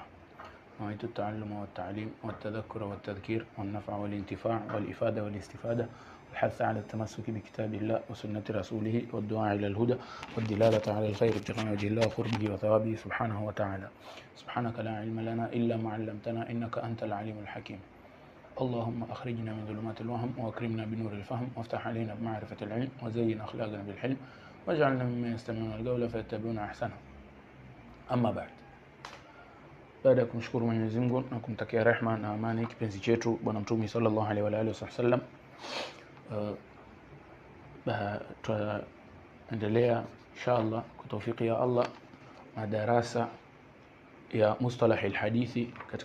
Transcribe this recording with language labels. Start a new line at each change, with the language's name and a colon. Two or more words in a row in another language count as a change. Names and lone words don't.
Arabic: نويت التعلم والتعليم والتذكر والتذكير والنفع والانتفاع والإفادة والاستفادة والحث على التمسك بكتاب الله وسنة رسوله والدعاء إلى الهدى والدلالة على الخير ابتغاء وجه الله وقربه وثوابه سبحانه وتعالى. سبحانك لا علم لنا إلا ما علمتنا إنك أنت العليم الحكيم. اللهم أخرجنا من ظلمات الوهم وأكرمنا بنور الفهم وافتح علينا بمعرفة العلم وزين أخلاقنا بالحلم واجعلنا ممن يستمعون القول فيتبعون أحسنه. أما بعد,
Swahili: baada ya kumshukuru Mwenyezi Mungu na kumtakia rehema na amani kipenzi chetu Bwana Mtume
Arabic: صلى الله عليه وآله وسلم,
Swahili: tutaendelea inshallah kwa tawfiki ya Allah na darasa ya
Arabic: مصطلح الحديث
Swahili: katika